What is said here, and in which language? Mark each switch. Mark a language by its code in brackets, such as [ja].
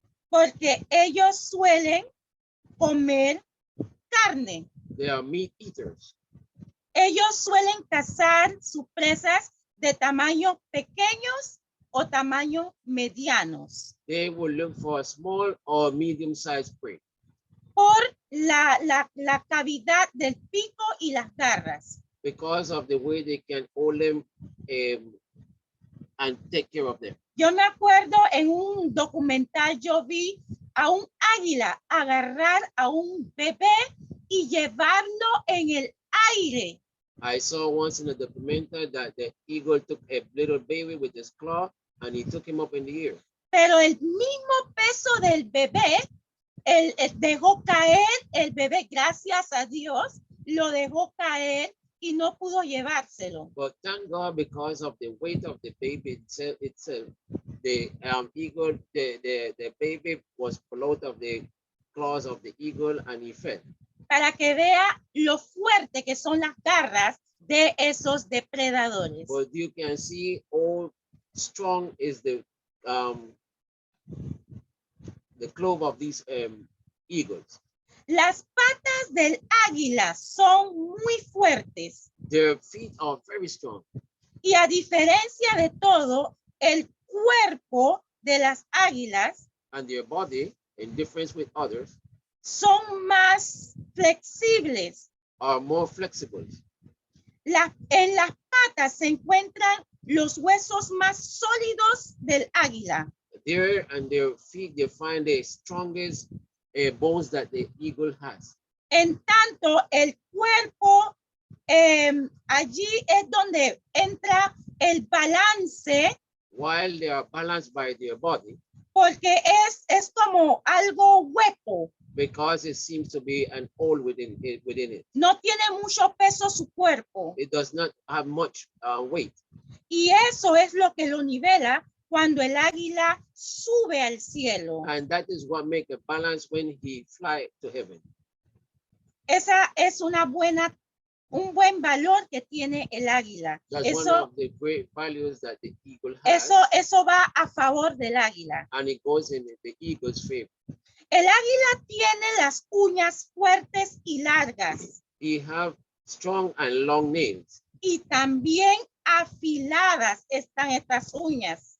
[es] porque ellos suelen comer carne. [en] they are meat eaters. [es] Ellos suelen cazar sus presas de tamaño pequeños o tamaño medianos [en] They will look for a small or medium-sized prey [es] por la cavidad del pico y las garras. [en] because of the way they can hold them and take care of them. [es] Yo me acuerdo en un documental yo vi a un águila agarrar a un bebé y llevarlo en el aire. [en] I saw once in a documentary that the eagle took a little baby with his claw and he took him up in the air. [es] Pero el mismo peso del bebé, él dejó caer el bebé, gracias a Dios, lo dejó caer y no pudo llevárselo. [en] But thank God, because of the weight of the baby itself, the eagle, the baby was pulled out of the claws of the eagle and he fell. [es] Para que vea lo fuerte que son las garras de esos depredadores. [en] But you can see how strong is the clove of these eagles. [es] Las patas del águila son muy fuertes [en] Their feet are very strong. [es] y a diferencia de todo, el cuerpo de las águilas [en] And their body, in difference with others, [es] son más flexibles. [en] are more flexible. [es] En las patas se encuentran los huesos más sólidos del águila. [en] There and their feet, they find the strongest bones that the eagle has. [es] En tanto, el cuerpo, allí es donde entra el balance, [en] While they are balanced by their body, [es] porque es como algo hueco. [en] because it seems to be an hole within it. [es] No tiene mucho peso su cuerpo. [en] It does not have much weight. [es] Y eso es lo que lo nivela cuando el águila sube al cielo. [en] And that is what makes a balance when he fly to heaven. [es] Esa es un buen valor que tiene el águila. [en] That's one [es] Eso, [en] of the great values that the eagle has. [es] eso va a favor del águila. [en] And it goes in the eagle's favor. [es] El águila tiene las uñas fuertes y largas [en] He have strong and long nails, [es] y también afiladas están estas uñas.